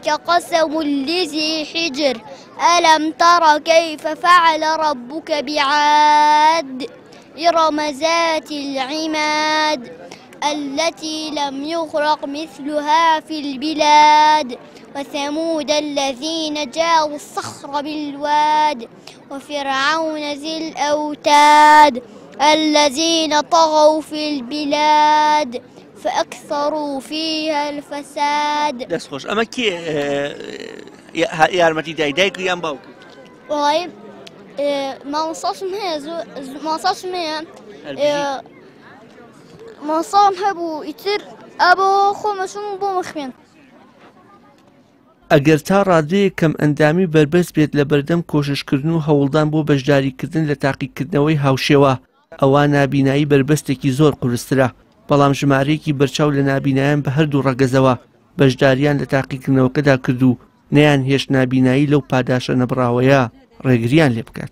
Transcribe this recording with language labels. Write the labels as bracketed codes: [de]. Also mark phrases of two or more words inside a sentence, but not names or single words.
[ar] قسم لذي حجر ألم تر كيف فعل ربك بعاد إرم ذات العماد التي لم يخلق مثلها في البلاد وثمود الذين جاءوا الصخر بالواد وفرعون ذي الأوتاد الذين طغوا في البلاد فأكثروا فيها الفساد. [ckb] دەستخۆش ئەمە کێ یارمەتی دایک یان باوک؟ والله مامۆستاشم هەیە مامۆستام هەبوو ئیتر ئەبۆ خۆمەچوم بۆ مەخوێن. ئەگەر تا ڕادەیە کەم ئەندامی بربەست بێت لە بەردەم کۆششکردن و هەوڵدان بۆ بەشداریکردن لە تاقیکردنەوەی هاوشێوە، ئەوە نابینایی بربەستێکی زۆر قورسترە، بەڵام ژمارەیەکی بەرچاو لە نابینایان بە هەردوو ڕەگەزەوە بەشداریان لە تاقیکردنەوەکەدا کردو نەیان هێش نابینایی لەو پاداشە نەبراوەیە ڕێگریان لێ بکات.